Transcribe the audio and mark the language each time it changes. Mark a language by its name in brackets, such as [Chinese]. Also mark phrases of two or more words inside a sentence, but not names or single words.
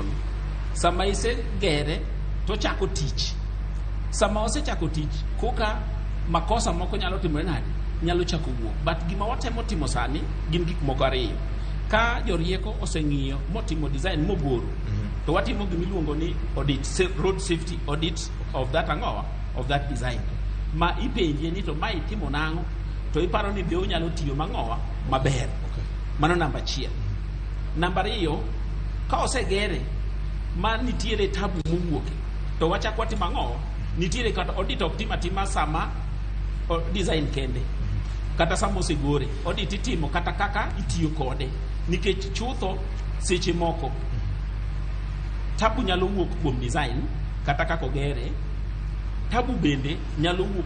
[Luo (Kenya and Tanzania)] Sama isegere to chako tich. Sama osechako tich, koka makosa moko nyalo timore nade, nyalo chako wuok. But gima watemo timo sani gin gik moko ariyo. Ka jorieko oseng'iyo motimo design moboro, to watimo gimiluongo ni audit, [English] road safety audit of that design. [Luo (Kenya and Tanzania)] Ma ipenje ni to ma itimo nang'o, to iparo ni be onyalo tiyo mang'owa maber. Mano namba 1. Namba 2, ka osegere ma nitiere tabu mowuoke to wachako timo ang'o nitiere kata audit ok tim atima sama design kende kata sama osegore audit itimo kata kaka itiyo kode nikech chutho seche moko tabu nyalo wuok kuom design kata kaka ogere tabu bende nyalo wuok